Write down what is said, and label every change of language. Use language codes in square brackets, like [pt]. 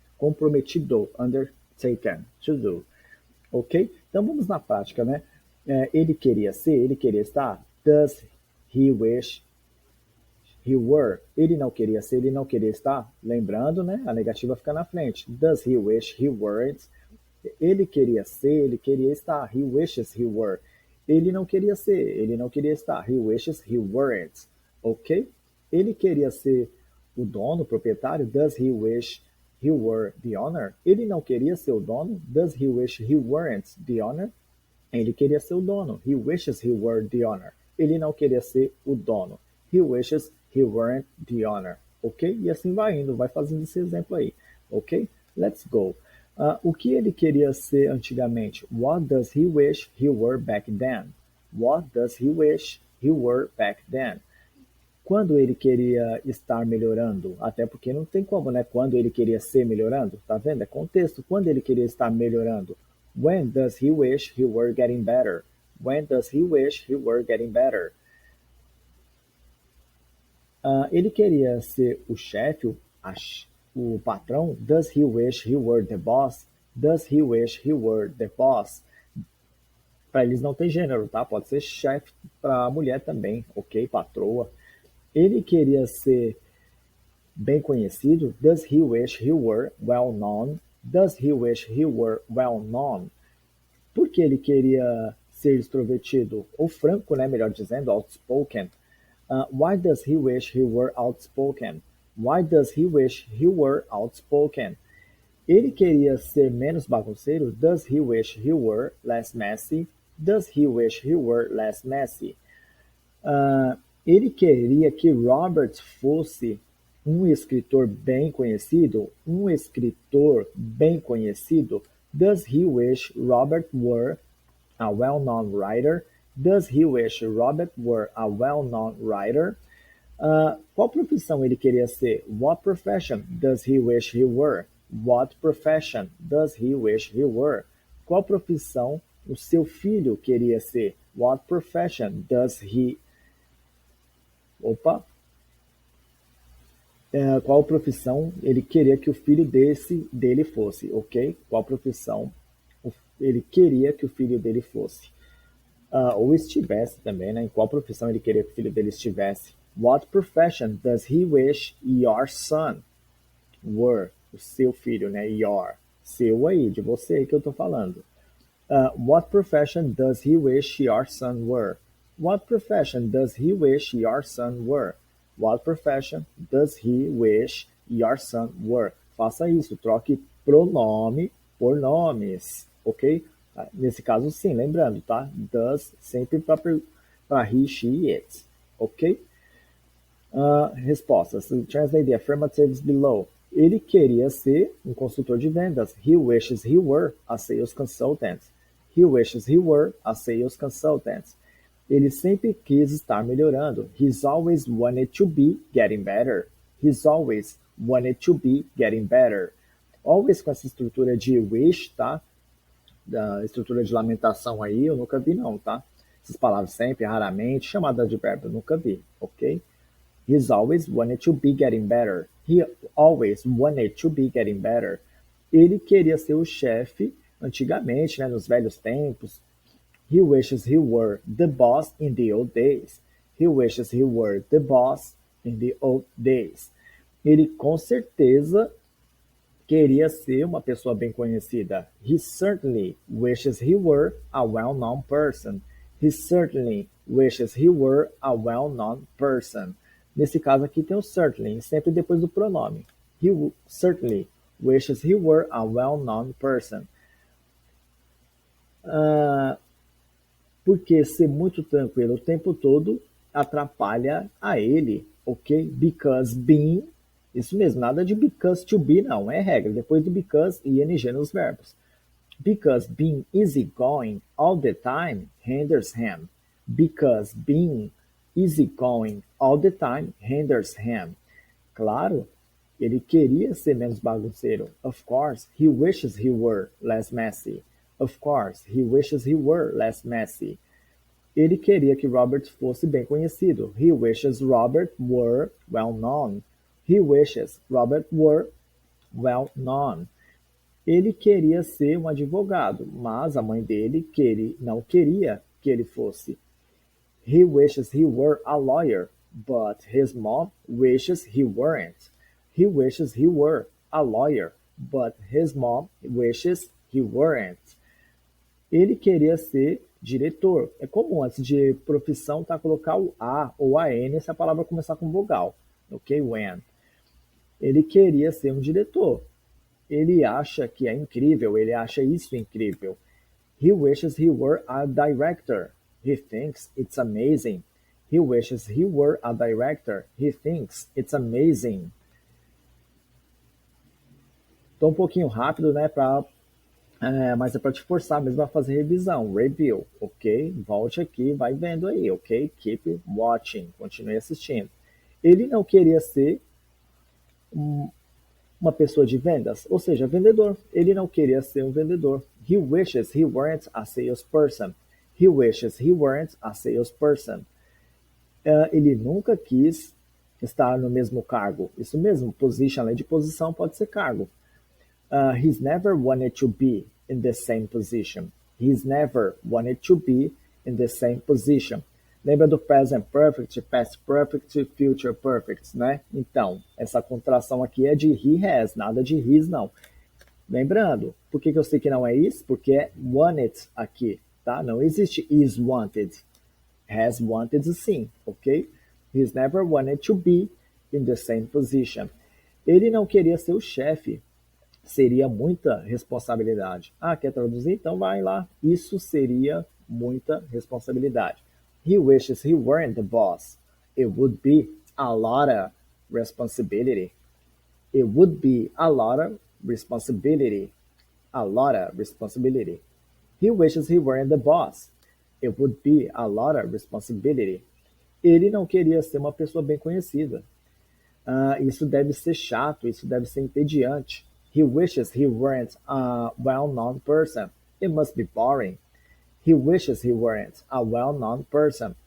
[en] Comprometido, undertaken, to do. Ok? [pt] Então vamos na prática, né? Ele queria ser, ele queria estar. [en] Does he wish he were? [pt] Ele não queria ser, ele não queria estar. Lembrando, né? A negativa fica na frente. [en] Does he wish he weren't? [pt] Ele queria ser, ele queria estar. [en] He wishes he were. [pt] Ele não queria ser, ele não queria estar. [en] He wishes he weren't. [pt] Ok? Ele queria ser o dono, o proprietário. [en] Does he wish he were the owner? [pt] Ele não queria ser o dono. [en] Does he wish he weren't the owner? [pt] Ele queria ser o dono. [en] He wishes he were the owner. [pt] Ele não queria ser o dono. [en] He wishes he weren't the owner. Ok? [pt] E assim vai indo, vai fazendo esse exemplo aí. Ok? [en] Let's go. [pt] O que ele queria ser antigamente? [en] What does he wish he were back then? What does he wish he were back then? [pt] Quando ele queria estar melhorando? Até porque não tem como, né? Quando ele queria ser melhorando? Tá vendo? É contexto. Quando ele queria estar melhorando? [en] When does he wish he were getting better? When does he wish he were getting better? [pt] Ele queria ser o chefe, o patrão. [en] Does he wish he were the boss? Does he wish he were the boss? [pt] Para eles não tem gênero, tá? Pode ser chefe para mulher também, ok? Patroa. Ele queria ser bem conhecido. [en] Does he wish he were well known? Does he wish he were well known? [pt] Por que ele queria ser extrovertido? Ou franco, né? Melhor dizendo, outspoken. [en] Why does he wish he were outspoken? Why does he wish he were outspoken? [pt] Ele queria ser menos bagunceiro. [en] Does he wish he were less messy? Does he wish he were less messy? [pt] Ele queria que Robert fosse um escritor bem conhecido. Um escritor bem conhecido. [en] Does he wish Robert were a well-known writer? Does he wish Robert were a well-known writer? [pt] Qual profissão ele queria ser? [en] What profession does he wish he were? What profession does he wish he were? [pt] Qual profissão o seu filho queria ser? [en] What profession does he... [pt] Opa! Qual profissão ele queria que o filho dele fosse, ok? Qual profissão ele queria que o filho dele fosse? Ou estivesse também, né? Em qual profissão ele queria que o filho dele estivesse? [en] What profession does he wish your son were? [pt] O seu filho, né? Your. Seu aí, de você aí que eu tô falando. [en] What profession does he wish your son were? What profession does he wish your son were? What profession does he wish your son were? [pt] Faça isso, troque pronome por nomes, ok? Nesse caso, sim, lembrando, tá? Does sempre para he, she, it, ok? Respostas. [en] Translate the affirmatives below. [pt] Ele queria ser um consultor de vendas. [en] He wishes he were a sales consultant. He wishes he were a sales consultant. [pt] Ele sempre quis estar melhorando. [en] He's always wanted to be getting better. He's always wanted to be getting better. [pt] Always com essa estrutura de wish, tá? Da estrutura de lamentação aí, eu nunca vi não, tá? Essas palavras sempre, raramente, chamada de verbo, eu nunca vi, ok? [en] He's always wanted to be getting better. He always wanted to be getting better. [pt] Ele queria ser o chefe antigamente, né, nos velhos tempos. [en] He wishes he were the boss in the old days. He wishes he were the boss in the old days. [pt] Ele com certeza queria ser uma pessoa bem conhecida. [en] He certainly wishes he were a well-known person. He certainly wishes he were a well-known person. [pt] Nesse caso aqui tem o certainly, sempre depois do pronome. [en] He certainly wishes he were a well-known person. [pt] Porque ser muito tranquilo o tempo todo atrapalha a ele, ok? [en] Because being, [pt] isso mesmo, nada de because to be não, é regra, depois do because ing nos verbos. [en] Because being easygoing all the time hinders him. Because being easygoing all the time hinders him. [pt] Claro, ele queria ser menos bagunceiro. [en] Of course, he wishes he were less messy. Of course, he wishes he were less messy. [pt] Ele queria que Robert fosse bem conhecido. [en] He wishes Robert were well known. He wishes Robert were well known. [pt] Ele queria ser um advogado, mas a mãe dele não queria que ele fosse. [en] He wishes he were a lawyer, but his mom wishes he weren't. He wishes he were a lawyer, but his mom wishes he weren't. [pt] Ele queria ser diretor. É comum antes de profissão colocar o A ou a N se a palavra começar com vogal. Ok? When. Ele queria ser um diretor. Ele acha que é incrível, ele acha isso incrível. [en] He wishes he were a director. He thinks it's amazing. He wishes he were a director. He thinks it's amazing. [pt] Tô um pouquinho rápido, né, mas é para te forçar mesmo a fazer revisão, review, ok? Volte aqui, vai vendo aí, ok? [en] Keep watching, [pt] continue assistindo. Ele não queria ser uma pessoa de vendas, ou seja, vendedor. Ele não queria ser um vendedor. [en] He wishes he weren't a salesperson. He wishes he weren't a salesperson. [pt] Ele nunca quis estar no mesmo cargo. Isso mesmo, position, além de posição, pode ser cargo. [en] He's never wanted to be in the same position. He's never wanted to be in the same position. [pt] Lembra do present perfect, past perfect, future perfect, né? Então, essa contração aqui é de he has, nada de his não. Lembrando, por que eu sei que não é is? Porque é wanted aqui, tá? Não existe is wanted. Has wanted sim, ok? [en] He's never wanted to be in the same position. [pt] Ele não queria ser o chefe. Seria muita responsabilidade. Quer traduzir? Então vai lá. Isso seria muita responsabilidade. [en] He wishes he weren't the boss. It would be a lot of responsibility. It would be a lot of responsibility. A lot of responsibility. He wishes he weren't the boss. It would be a lot of responsibility. [pt] Ele não queria ser uma pessoa bem conhecida. Isso deve ser chato, isso deve ser entediante. [en] He wishes he weren't a well-known person. It must be boring. He wishes he weren't a well-known person.